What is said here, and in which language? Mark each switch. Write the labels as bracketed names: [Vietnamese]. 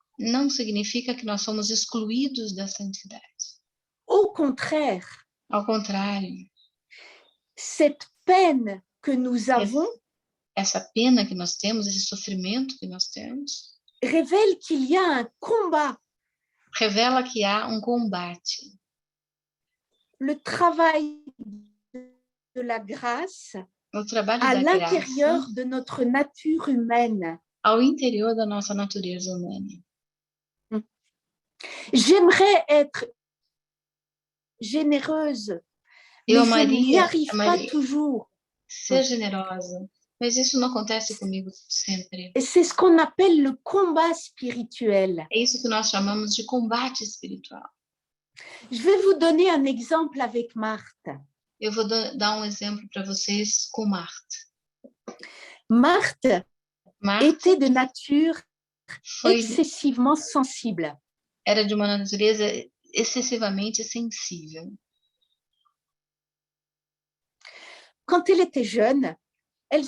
[Portuguese] não significa que nós somos excluídos da santidade. [French] Au contraire, [Portuguese] Ao contrário, [French] cette peine que nous avons [Portuguese] essa pena que nós temos, esse sofrimento que nós temos, [French] révèle qu'il y a un combat. [Portuguese] revela que há um combate. [French] Le travail de la grâce [Portuguese] O trabalho [French] à [Portuguese] da [French] l'intérieur [Portuguese] graça [French] de notre nature humaine. [Portuguese] ao interior da nossa natureza humana. [French] J'aimerais être généreuse, mais [Portuguese] Eu [French] je n'y [Portuguese] amaria, [French] arrive pas toujours. [Portuguese] ser generosa, mas isso não acontece comigo sempre. [French] Et c'est ce qu'on appelle le combat spirituel. [Portuguese] É isso que nós chamamos de combate espiritual. [French] Je vais vous donner un exemple avec Marthe. [Portuguese] Eu vou dar um exemplo para vocês com Marta. [French] Marthe [Portuguese] Marta [French] était de nature [Portuguese] foi, [French] excessivement sensible. [Portuguese] era de uma natureza excessivamente sensível. [French] Quand elle était jeune, elle